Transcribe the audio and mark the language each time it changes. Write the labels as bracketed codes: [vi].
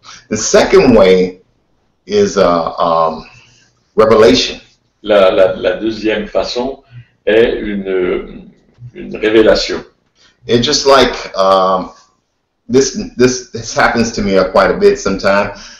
[en] The second way is revelation. [fr] La deuxième façon est une révélation. [en] It's just like this happens to me quite a bit sometimes.